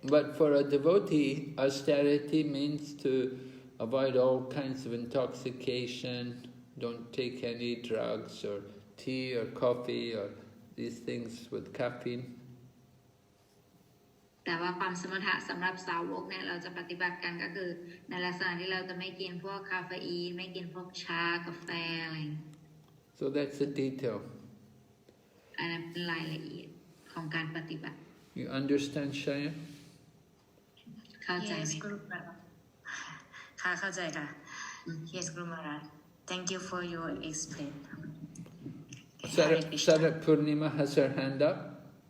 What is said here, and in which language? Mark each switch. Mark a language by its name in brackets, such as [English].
[English] But for a devotee, austerity means to avoid all kinds of intoxication, don't take any drugs or tea or coffee or these things with caffeine. [Thai] แต่ว่าความสมถะสำหรับสาวกเนี่ยเราจะปฏิบัติกันก็คือในลักษณะที่เราจะไม่กินพวกคาเฟอีนไม่กินพวกชากาแฟอะไร [English] So that's the detail. [Thai] อันนั้นเป็นรายละเอียดของการปฏิบัติ [English] You understand, Shaya? [Thai] เข้าใจไหม [English] Yes, Guru Maharaj. [Thai] ค่ะเข้าใจค่ะ [English] Yes, Guru Maharaj. Thank you for your explain. Sarat Purnima has her hand up.